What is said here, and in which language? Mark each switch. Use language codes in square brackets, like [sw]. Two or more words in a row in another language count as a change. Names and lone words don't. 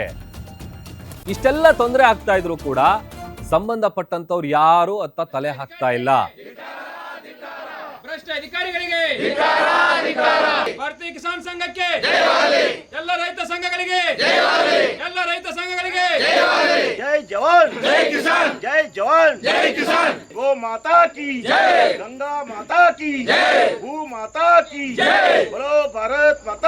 [kn] ಇಷ್ಟೆಲ್ಲ ತೊಂದರೆ ಆಗ್ತಾ ಇದ್ರು ಕೂಡ ಸಂಬಂಧಪಟ್ಟಂತವ್ರು ಯಾರು ಅತ್ತ ತಲೆ ಹಾಕ್ತಾ ಇಲ್ಲ. ಭ್ರಷ್ಟ ಅಧಿಕಾರಿಗಳಿಗೆ, ಭಾರತೀಯ ಕಿಸಾನ್ ಸಂಘಕ್ಕೆ, ಎಲ್ಲ ರೈತ ಸಂಘಗಳಿಗೆ, ಎಲ್ಲ ರೈತ ಸಂಘಗಳಿಗೆ [hi] जय जवान जय किसान, जय जवान जय किसान। गो माता की जय, गंगा माता की जय, भू माता की जय, बोलो भारत माता।